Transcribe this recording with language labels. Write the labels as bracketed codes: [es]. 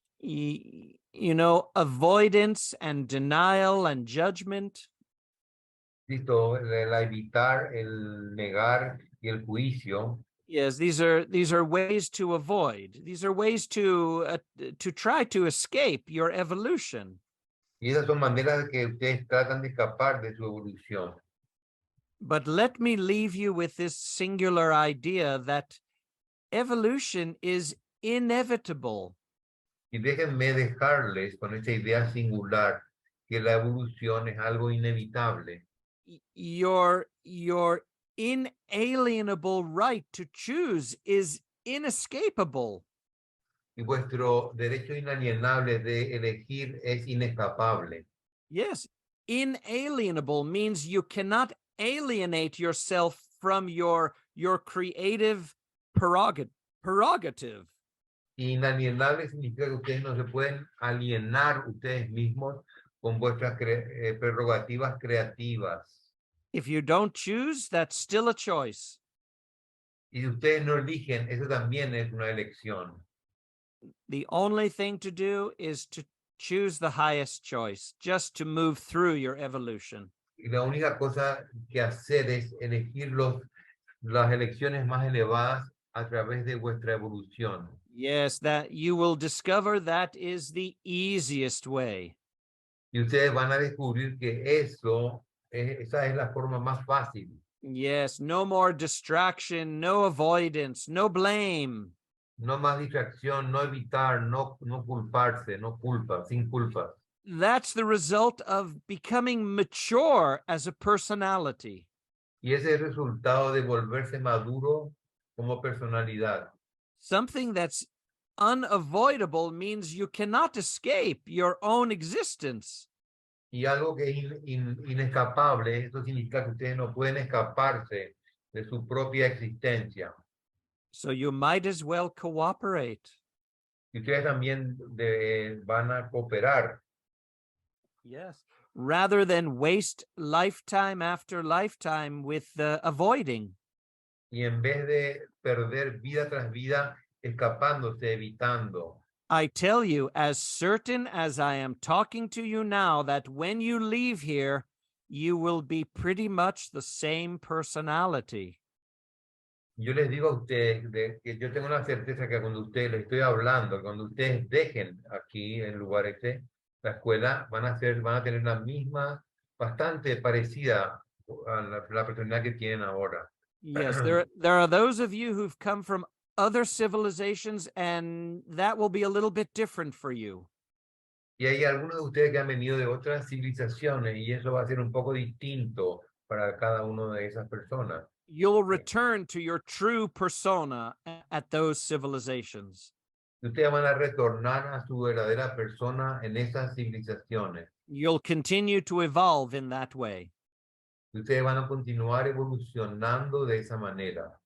[en] You know, avoidance and denial and judgment. [es] Listo, el evitar, el negar y el juicio. [en] Yes, these are ways to avoid. These are ways to try to escape your evolution. [es] Y esas son maneras que ustedes tratan de escapar de su evolución. [en] But let me leave you with this singular idea that evolution is inevitable. [es] Y déjenme dejarles con esa idea singular que la evolución es algo inevitable. [en] Your inalienable right to choose is inescapable. [es] Y vuestro derecho inalienable de elegir es inescapable. [en] Yes, inalienable means you cannot alienate yourself from your creative prerogative. [es] Inalienable significa que ustedes no se pueden alienar ustedes mismos con vuestras prerrogativas creativas. [en] If you don't choose, that's still a choice. [es] Y si ustedes no eligen, eso también es una elección. [en] The only thing to do is to choose the highest choice, just to move through your evolution. [es] Y la única cosa que hacer es elegir las elecciones más elevadas a través de vuestra evolución. [en] Yes, that you will discover that is the easiest way. [es] Y ustedes van a descubrir que esa es la forma más fácil. [en] Yes, no more distraction, no avoidance, no blame. [es] No más distracción, no evitar, no culparse, no culpa, sin culpa. [en] That's the result of becoming mature as a personality. [es] Y ese es el resultado de volverse maduro como personalidad. [en] Something that's unavoidable means you cannot escape your own existence. [es] Y algo que es inescapable, eso significa que ustedes no pueden escaparse de su propia existencia. [en] So you might as well cooperate. [es] Y ustedes también van a cooperar. [en] Yes. Rather than waste lifetime after lifetime with avoiding. [es] Y en vez de perder vida tras vida, escapándose, evitando. [en] I tell you, as certain as I am talking to you now, that when you leave here, you will be pretty much the same personality. [es] Yo les digo a ustedes que yo tengo una certeza que cuando ustedes les estoy hablando, cuando ustedes dejen aquí el lugar la escuela, van a tener la misma, bastante parecida a la personalidad que tienen ahora. [en] Yes, there are those of you who've come from other civilizations, and that will be a little bit different for you. [es] Y hay algunos de ustedes que han venido de otras civilizaciones y eso va a ser un poco distinto para cada una de esas personas. [en] You'll return to your true persona at those civilizations. [es] Y ustedes van a retornar a su verdadera persona en esas civilizaciones. [en] You'll continue to evolve in that way. [es] Y ustedes van a continuar evolucionando de esa manera.